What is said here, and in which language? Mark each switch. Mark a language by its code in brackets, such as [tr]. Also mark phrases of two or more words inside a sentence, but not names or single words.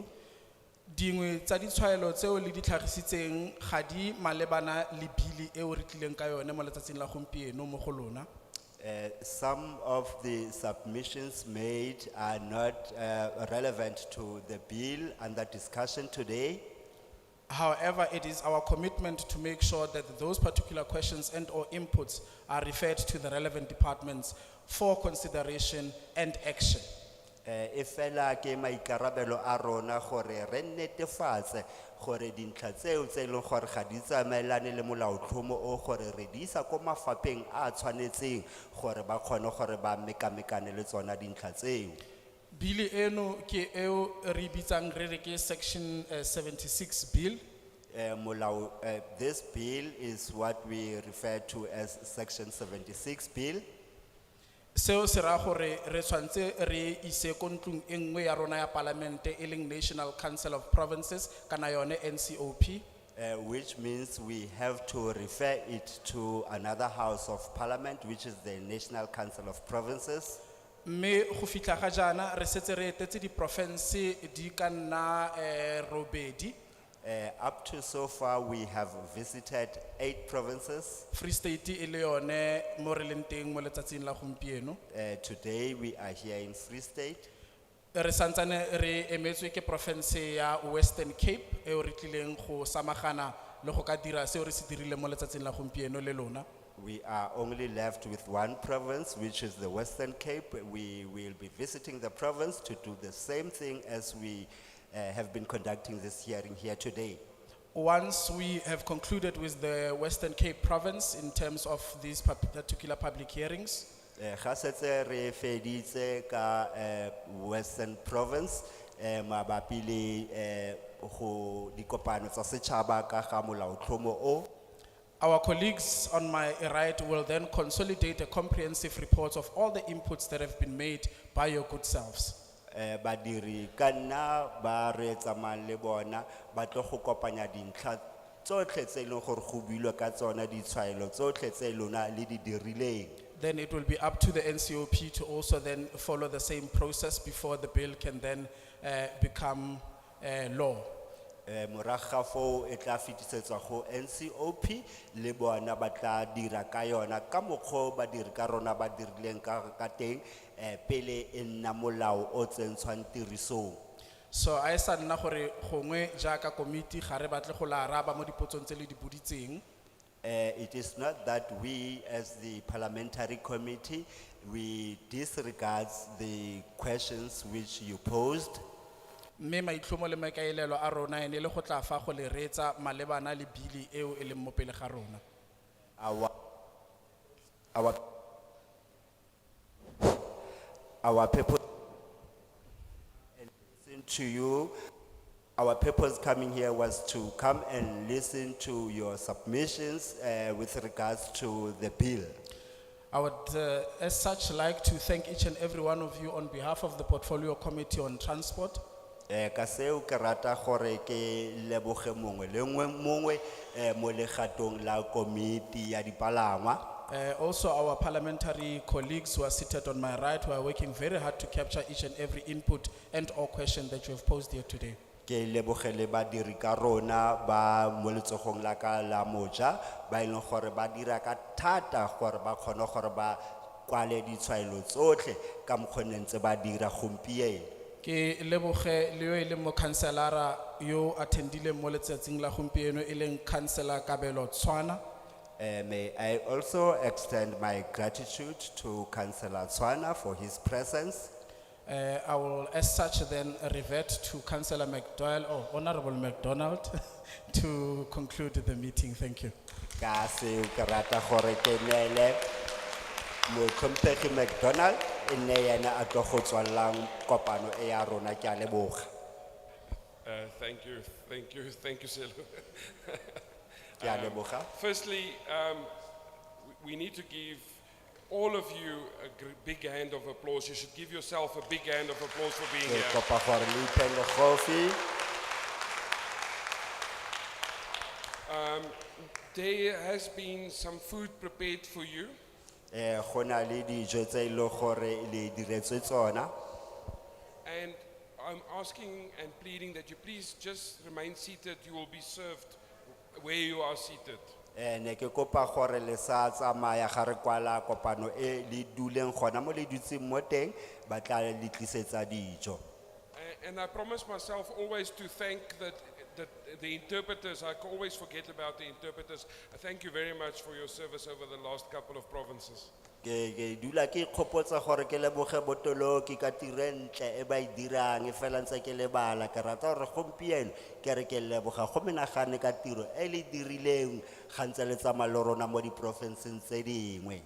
[tn] Dingwe tsa ditshwaelo tseo le di tlhagisitseng ga di malebana le bili eo re tlileng ka yone mo letsatsing la gompieno mo go lona. [en] Some of the submissions made are not relevant to the bill under discussion today. However, it is our commitment to make sure that those particular questions and or inputs are referred to the relevant departments for consideration and action. [tn] Efela ke maikarabelo a rona gore re netefatse gore dintlha tseo tse ileng gore ga di tsamaelane le molaotlhomo o gore re di isa ko mafapheng a tshwanetseng gore ba kgone gore ba mekamekane le tsona dintlha tseo. Bili eno ke eo re bitsang re re ke [en] section 76 bill. This bill is what we refer to as section 76 bill. [tn] Seo se ra gore re tshwantse re ise ko ntlong e nngwe ya rona ya palamente e leng National Council of Provinces kana yone NCOP. [en] Which means we have to refer it to another house of parliament, which is the National Council of Provinces. [tn] Me go fitla ga jana re setse re etetse di province di ka nna robedi. [en] Up to so far, we have visited 8 provinces. [tn] Free State e le yone mo re leng teng mo letsatsing la gompieno. [en] Today, we are here in Free State. [tn] Re santsane re emetswe ke province ya Western Cape e re tlileng go samagana le go ka dira seo re se dirile mo letsatsing la gompieno le lona. [en] We are only left with 1 province, which is the Western Cape. We will be visiting the province to do the same thing as we have been conducting this hearing here today. Once we have concluded with the Western Cape province in terms of these particular public hearings, [tn] Ga setse re feditse ka Western Province mabapi le go dikopano tsa setšhaba ka ga molaotlhomo o. [en] our colleagues on my right will then consolidate a comprehensive report of all the inputs that have been made by your good selves. [tn] Badiri ka nna ba re tsamayang le bona ba tlo go kopanya dintlha tsotlhe tse e leng gore go builwe ka tsona ditshwaelo tsotlhe tse lona le di dirileng. [en] Then it will be up to the NCOP to also then follow the same process before the bill can then become law. [tn] Morago ga foo e tla fetisetswa go NCOP le bona ba tla dira ka yona ka mokgwa o badiri ka rona ba dirileng ka teng pele e nna molao o tsentshwang tirisong. So a esa nna gore gongwe jaaka committee ga re batle go la araba mo dipotsong tse le di boditseng. [en] It is not that we as the parliamentary committee, we disregard the questions which you posed. [tn] Mme maitlhomo le maikaelelo a rona ene le go tla fa go le reetsa malebana le bili eo e leng mo pele ga rona. [en] Our purpose and listen to you. Our purpose coming here was to come and listen to your submissions with regards to the bill. I would as such like to thank each and every one of you on behalf of the Portfolio Committee on Transport. [tn] Ka seo ke rata gore ke leboge mongwe le mongwe mo legatong la komiti ya dipalangwa. [en] Also our parliamentary colleagues who are seated on my right who are working very hard to capture each and every input and or question that you have posed here today. [tn] Ke leboge le badiri ka rona ba mo letsogong la ka la moja ba ileng gore ba dira ka thata gore ba kgone gore ba kwale ditshwaelo tsotlhe ka mokgwa ntse ba dira gompieno. Ke leboge le yo e leng mo councilora yo attendile mo letsatsing la gompieno e leng councilor Kabelo Tshwana. [en] May I also extend my gratitude to Councillor Tswana for his presence. I will as such then revert to Councillor McDowell or Honorable McDonald to conclude the meeting. Thank you. [tn] Ka seo ke rata gore ke neele Motlhomphegi McDonald e nne yena a tlo go tswalelang kopano e ya rona. Ke a leboga. [en] Thank you, [tn] Selo. Ke a leboga. [en] Firstly, we need to give all of you a big hand of applause. You should give yourself a big hand of applause for being [tn] Ke [en] here. [tn] kopa gore le iphe legofi. [en] There has been some food prepared for you. [tn] Go na le dijo tse e leng gore le diretswe tsona. [en] And I'm asking and pleading that you please just remain seated. You will be served where you are seated. [tn] Ne ke kopa gore le sa tsamaya ga re kwala kopano e le duleng gona mo le dutseng mo teng ba tla le tlisetsa dijo. [en] And I promise myself always to thank the interpreters. I always forget about the interpreters. I thank you very much for your service over the last couple of provinces. [tn] Ke dula ke ikgopotsa gore ke leboge botoloki ka tiro e ntle e ba e dirang e fela ntse ke lebala ke rata gore gompieno ke re ke leboga go menagane ka tiro e le dirileng ga ntse le tsamaya le rona mo diprofenseng tse dingwe.